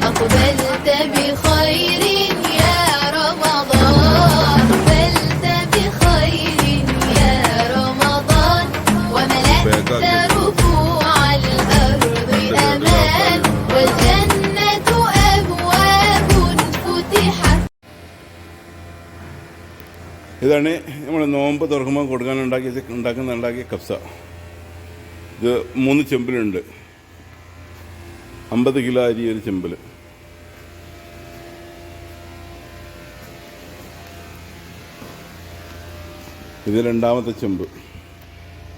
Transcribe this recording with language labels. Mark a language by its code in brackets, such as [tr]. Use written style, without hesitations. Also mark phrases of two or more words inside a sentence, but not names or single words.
[ar] أقبلت بخير يا رمضان أقبلت بخير يا رمضان وملأت ربوع الأرض أمان والجنة أبواب فتحت. [ml] ഇതാണ് നമ്മൾ നോമ്പ് തുറക്കുമ്പോൾ കൊടുക്കാൻ ഉണ്ടാക്കിയ കബ്സ. ഇത് 3 ചെമ്പിലുണ്ട്. 50 കിലോ അരി ഒരു ചെമ്പിൽ. ഇത് 2ാമത്തെ ചെമ്പ്.